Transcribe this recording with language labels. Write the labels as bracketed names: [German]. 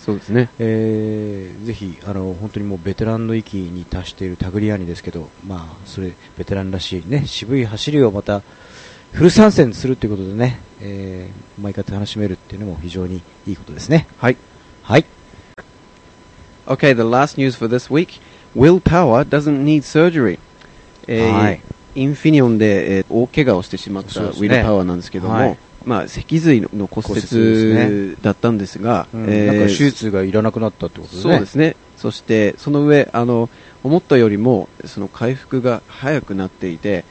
[Japanese] そうですね、ぜひ本当にもうベテランの域に達しているタグリアニですけど、まあ、それベテランらしい、ね、渋い走りをまたフル参戦するということでね、毎回楽しめるっていうのも非常にいいことですね。はい、はい、 [English] OK, the last news for this week, Will Power doesn't need surgery、はい、 [Japanese] インフィニオンで、大怪我をしてしまったウィル・パワーなんですけども、まあ、脊髄の骨折だったんですが、なんか手術がいらなくなったってことですね。そうですね、そしてその上思ったよりもその回復が早くなっていて、